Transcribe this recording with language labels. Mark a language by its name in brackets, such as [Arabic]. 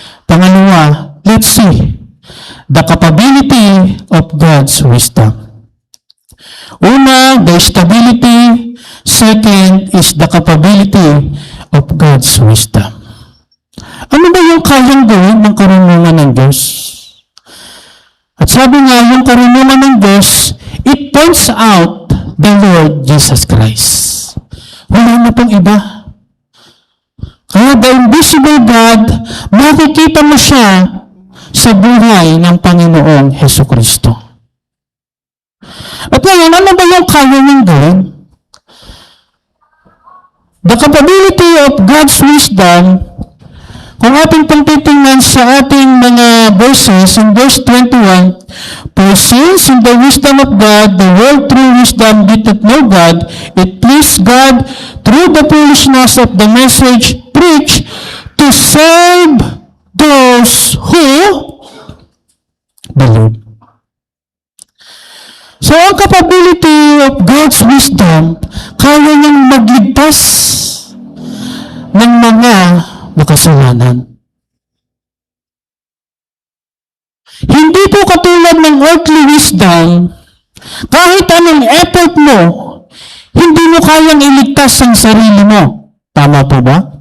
[Filipino] Pangalawa, [English] let's see the capability of God's wisdom. [Filipino] Una, [English] the stability. Second is the capability of God's wisdom. [Filipino] Ano ba yung kayang gawin ng karunungan ng Diyos? At sabi nga, yung karunungan ng Diyos, [English] it points out the Lord Jesus Christ. [Filipino] Wala na pong iba. Kaya [English] the invisible God, [Filipino] makikita mo siya sa buhay ng Panginoong Jesucristo. At ngayon, ano ba yung kaya niyang gawin? [English] The capability of God's wisdom, [Filipino] kung ating pong titingnan sa ating mga verses, [English] in verse 21, for since in the wisdom of God, the world through wisdom did not know God, it pleased God through the foolishness of the message preached to save those who believe. [Filipino] So, ang [English] capability of God's wisdom, [Filipino] kaya niyang magligtas ng mga makasalanan. Hindi po katulad ng earthly wisdom, kahit anong effort mo, hindi mo kayang iligtas ang sarili mo. Tama po ba?